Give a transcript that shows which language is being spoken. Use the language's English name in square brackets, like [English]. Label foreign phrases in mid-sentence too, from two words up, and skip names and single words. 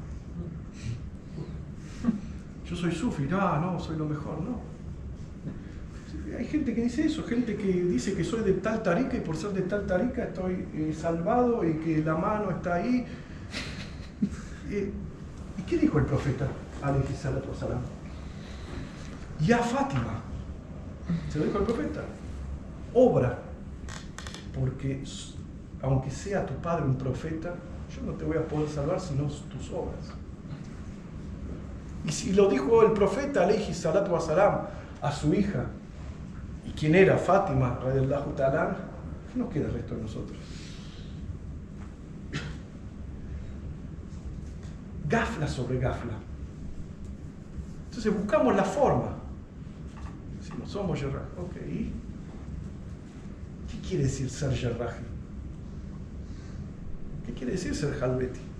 [Spanish] Yo soy Sufi, no, soy lo mejor, no. Hay gente que dice eso, gente que dice que soy de tal tarica y por ser de tal tarica estoy salvado y que la mano está ahí. ¿Y qué dijo el profeta? [Arabic] عليه الصلاة والسلام. [Spanish] Ya Fátima, se lo dijo el profeta, obra, porque aunque sea tu padre un profeta, yo no te voy a poder salvar sino tus obras. Y si lo dijo el profeta [Arabic] عليه الصلاة والسلام [Spanish] a su hija, ¿y quién era? Fátima, [Arabic] رضي الله تعالى, [Spanish] ¿qué nos queda el resto de nosotros? Gafla sobre gafla. Entonces buscamos la forma. Si no somos Yarraj, ok. ¿Qué quiere decir ser Yarraj? ¿Qué quiere decir ser Halveti?